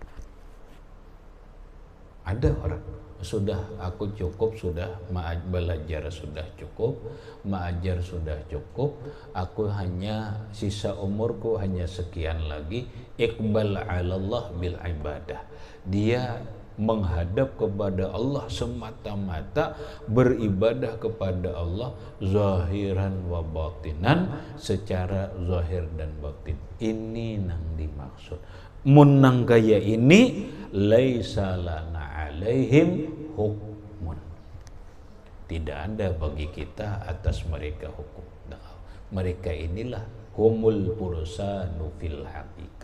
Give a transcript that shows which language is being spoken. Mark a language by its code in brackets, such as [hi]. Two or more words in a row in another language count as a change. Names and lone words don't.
[id] Ada orang sudah aku cukup, sudah belajar sudah cukup, mengajar sudah cukup, aku hanya sisa umurku hanya sekian lagi. [ar] إقبال على الله بالعبادة. [id] Dia menghadap kepada Allah semata-mata, beribadah kepada Allah [ar] ظاهرا وباطنا, [id] secara zahir dan batin. [bjn] Ini nang dimaksud. Mun nang kaya ini [ar] ليس لنا عليهم حكم. [id] Tidak ada bagi kita atas mereka hukum. Mereka inilah [ar] هم الفرسان في الحقيقة.